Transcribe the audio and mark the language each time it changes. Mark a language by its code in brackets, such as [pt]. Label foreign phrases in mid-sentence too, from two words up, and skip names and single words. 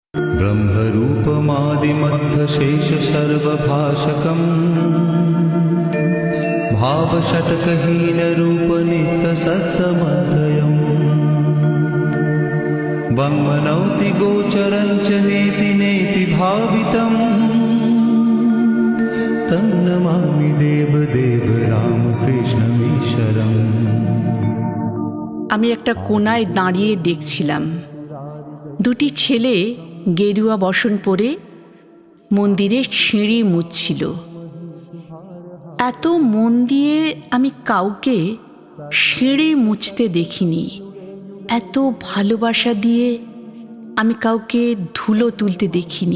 [sa] ब्रह्मरूपमादिमध्य सर्वभाषकम् भावषट्कहीनरूपनित्यसत्समद्वयम् वङ्मनौति गोचरं च नेति नेति भावितम् तन्नमामि देवदेव रामकृष्णमीश्वरम्। [bn] আমি একটা কোণায় দাঁড়িয়ে দেখছিলাম দুটি ছেলে গেরুয়া বসন পরে মন্দিরে সিঁড়ি মুছছিল। এত মন দিয়ে আমি কাউকে সিঁড়ি মুছতে দেখিনি, এত ভালোবাসা দিয়ে আমি কাউকে ধুলো তুলতে দেখিনি।